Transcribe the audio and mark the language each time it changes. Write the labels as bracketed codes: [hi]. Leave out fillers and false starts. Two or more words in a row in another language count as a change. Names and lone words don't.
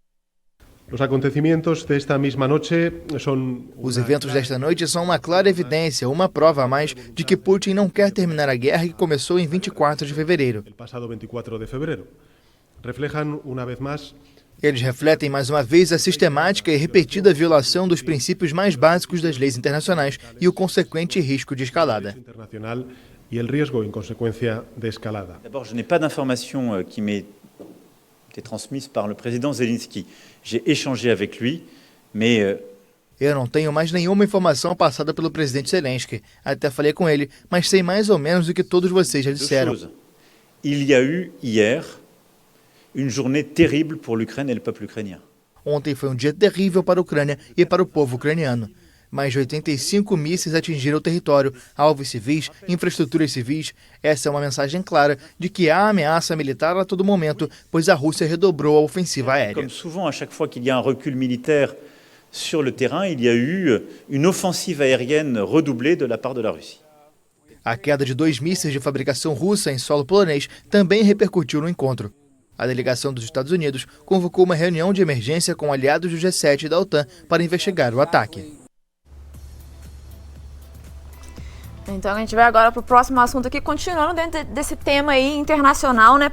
[pt] Os eventos desta noite são uma clara evidência, uma prova a mais de que Putin não quer terminar a guerra que começou em 24 de fevereiro. Eles refletem mais uma vez a sistemática e repetida violação dos princípios mais básicos das leis internacionais e o consequente risco de escalada. [fr] D'abord, je n'ai pas d'information qui m'est été transmise par le président Zelensky. J'ai échangé avec lui, mais [pt] eu não tenho mais nenhuma informação passada pelo presidente Zelensky. Até falei com ele, mas sei mais ou menos o que todos vocês já disseram. [fr] Il y a eu hier une journée terrible pour l'Ukraine et le peuple ukrainien. [pt] Ontem foi um dia terrível para a Ucrânia e para o povo ucraniano. Mais de 85 mísseis atingiram o território, alvos civis, infraestruturas civis. Essa é uma mensagem clara de que há ameaça militar a todo momento, pois a Rússia redobrou a ofensiva aérea. [fr] Comme souvent, à chaque fois qu'il y a un recul militaire sur le terrain, il y a eu une offensive aérienne redoublée de la part de la Russie. [pt] A queda de 2 mísseis de fabricação russa em solo polonês também repercutiu no encontro. A delegação dos Estados Unidos convocou uma reunião de emergência com aliados do G7 e da OTAN para investigar o ataque. Então a gente vai agora para o próximo assunto aqui, continuando dentro desse tema aí internacional, né?